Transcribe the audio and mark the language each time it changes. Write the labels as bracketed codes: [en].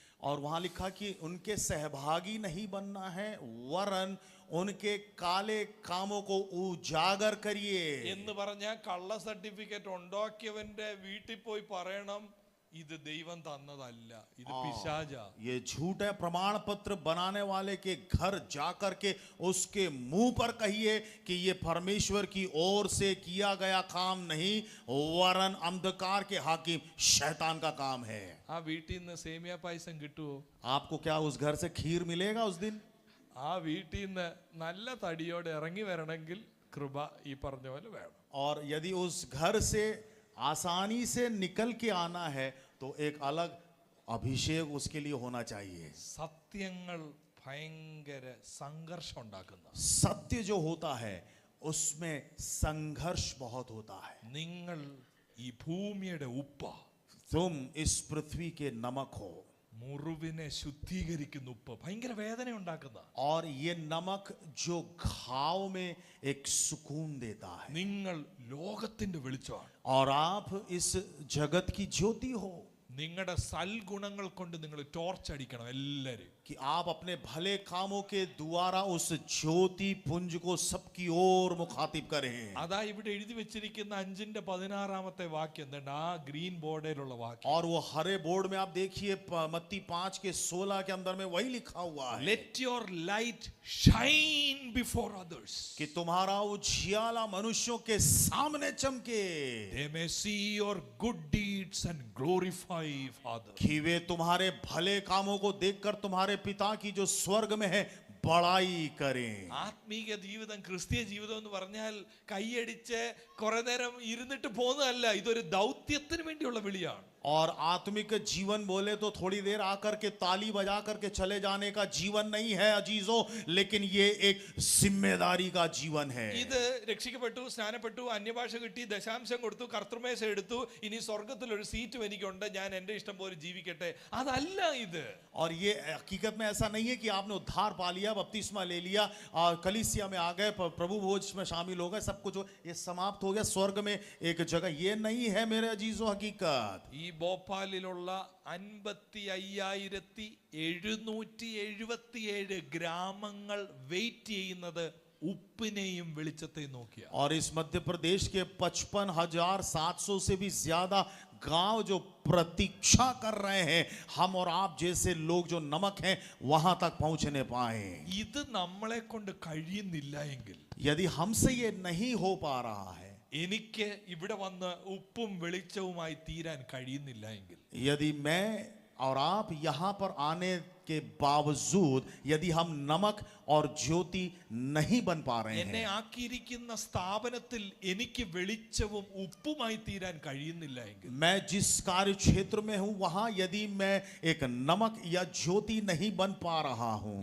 [hi] और वहां लिखा कि उनके सहभागी नहीं बनना है, वरन उनके काले कामों को उजागर करिए। [ml] എന്ന് പറഞ്ഞാൽ കള്ള സർട്ടിഫിക്കറ്റ് ഉണ്ടാക്കിയവന്റെ വീട്ടിൽ പോയി പറയണം, ഇത് ദൈവം തന്നതല്ല, ഇത് പിശാചാ. [hi] ये झूठ है। प्रमाण पत्र बनाने वाले के घर जाकर के उसके मुंह पर कहिए कि ये परमेश्वर की ओर से किया गया काम नहीं, वरन अंधकार के हाकिम शैतान का काम है। [ml] ആ വീട്ടിൽ നിന്ന് സേമിയ പായസം കിട്ടുമോ? [hi] आपको क्या उस घर से खीर मिलेगा उस दिन? [ml] ആ വീട്ടിൽ നിന്ന് നല്ല തടിയോടെ ഇറങ്ങി വരണമെങ്കിൽ കൃപ ഈ പറഞ്ഞ പോലെ വേണം. [hi] और यदि उस घर से आसानी से निकल के आना है तो एक अलग अभिषेक उसके लिए होना चाहिए। [ml] സത്യങ്ങൾ ഭയങ്കര സംഘർഷം ഉണ്ടാക്കുന്ന. [hi] सत्य जो होता है उसमें संघर्ष बहुत होता है। [ml] നിങ്ങൾ ഈ ഭൂമിയുടെ ഉപ്പ, [hi] तुम इस पृथ्वी के नमक हो, [ml] മുറിവിനെ ശുദ്ധീകരിക്കുന്ന ഉപ്പ്, ഭയങ്കര വേദന ഉണ്ടാക്കുന്ന. [hi] और ये नमक जो घाव में एक सुकून देता है। [ml] നിങ്ങൾ ലോകത്തിന്റെ വെളിച്ചമാണ്. [hi] और आप इस जगत की ज्योति हो। [ml] നിങ്ങളുടെ സൽഗുണങ്ങൾ കൊണ്ട് നിങ്ങൾ ടോർച്ച് അടിക്കണം എല്ലാരും. [hi] कि आप अपने भले कामों के द्वारा उस ज्योति पुंज को सबकी ओर मुखातिब करें। [ml] അതാ ഇവിടെ എഴുതി വെച്ചിരിക്കുന്ന 5-ന്റെ 16 വാക്യം, എന്താണ് ആ ഗ്രീൻ ബോർഡിലുള്ള വാക്യം. [hi] और वो हरे बोर्ड में आप देखिए मत्ती 5:16 के अंदर में वही लिखा हुआ है, [en] Let your light shine before others, [hi] कि तुम्हारा उजियाला मनुष्यों के सामने चमके, [en] they may see your good deeds and glorify Father. [hi] कि वे तुम्हारे भले कामों को देखकर तुम्हारे पिता की जो स्वर्ग में है बड़ाई करें। [ml] ആത്മീയ ജീവിതം, ക്രിസ്തീയ ജീവിതം എന്ന് പറഞ്ഞാൽ കൈയടിച്ച് കുറെ നേരം ഇരുന്നിട്ട് പോകുന്നതല്ല, ഇതൊരു ദൗത്യത്തിന് വേണ്ടിയുള്ള വിളിയാണ്. [hi] और आत्मिक जीवन बोले तो थोड़ी देर आकर के ताली बजा करके चले जाने का जीवन नहीं है अजीजों, लेकिन ये एक जिम्मेदारी का जीवन है। [ml] ഇത് രക്ഷിക്കപ്പെട്ടു, സ്നാനപ്പെട്ടു, അന്യഭാഷ കിട്ടി, ദശാംശം കൊടുത്തു, കർത്തൃമേശ എടുത്തു, ഇനി സ്വർഗത്തിൽ ഒരു സീറ്റും എനിക്കുണ്ട്, ഞാൻ എന്റെ ഇഷ്ടം പോലെ ജീവിക്കട്ടെ, അതല്ല ഇത്. [hi] और ये हकीकत में ऐसा नहीं है कि आपने उद्धार पा लिया, बपतिस्मा ले लिया और कलीसिया में आ गए, प्रभु भोज में शामिल हो गए, सब कुछ ये समाप्त हो गया, स्वर्ग में एक जगह, ये नहीं है मेरे अजीजों हकीकत. [ml] ഈ ഭോപ്പാലിലുള്ള 55,777 ഗ്രാമങ്ങൾ വെയിറ്റ് ചെയ്യുന്നത് ഉപ്പിനെയും വെളിച്ചത്തെയും നോക്കിയാ. [hi] और इस मध्य प्रदेश के 55,700 से भी ज्यादा गांव जो प्रतीक्षा कर रहे हैं हम और आप जैसे लोग जो नमक हैं वहां तक पहुंचने पाए. [ml] ഇത് നമ്മളെ കൊണ്ട് കഴിയുന്നില്ല എങ്കിൽ, [hi] यदि हमसे ये नहीं हो पा रहा है, [ml] എനിക്ക് ഇവിടെ വന്ന് ഉപ്പും വെളിച്ചവുമായി തീരാൻ കഴിയുന്നില്ല എങ്കിൽ, [hi] यदि मैं और आप यहां पर आने के बावजूद यदि हम नमक और ज्योति नहीं बन पा रहे [ml] എന്നെ [hi] हैं, [ml] ആക്കിയിരിക്കുന്ന സ്ഥാപനത്തിൽ എനിക്ക് വെളിച്ചവും ഉപ്പുമായി തീരാൻ കഴിയുന്നില്ല എങ്കിൽ, [hi] मैं जिस कार्य क्षेत्र में हूं वहां यदि मैं एक नमक या ज्योति नहीं बन पा रहा हूं,